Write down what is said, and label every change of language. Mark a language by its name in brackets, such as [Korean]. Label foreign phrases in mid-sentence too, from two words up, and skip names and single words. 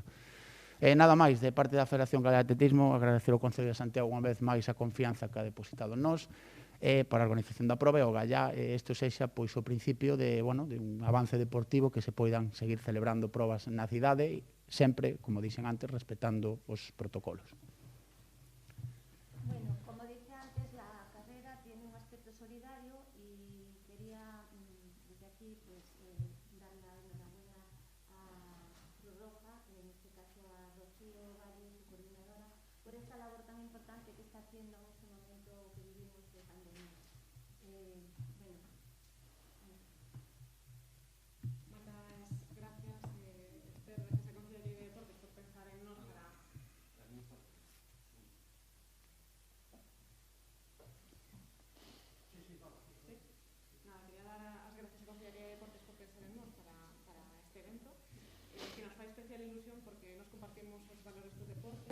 [Galician] Nada máis, de parte da Federación Galega de Atletismo, agradecer ao Concello de Santiago unha vez máis a confianza que ha depositado en nós para a organización da proba e o gallá isto sexa o principio de un avance deportivo, que se poidan seguir celebrando probas na cidade, sempre, como dixen antes, respetando os protocolos. [Spanish] Bueno, como dije antes, la carrera tiene un aspecto solidario y quería aquí, pues dar la enhorabuena a Cruz Roja, en este caso a Rocío Valle, su coordinadora, por esta labor tan importante que está haciendo en este momento que vivimos de pandemia. [Galician] Moitas gracias, Esther, desde a Consellería de Deportes, por pensar en nós para... Nada, quería dar as gracias a Consellería de Deportes por pensar en nós para este evento, que nos fai especial ilusión porque nos compartimos os valores do deporte.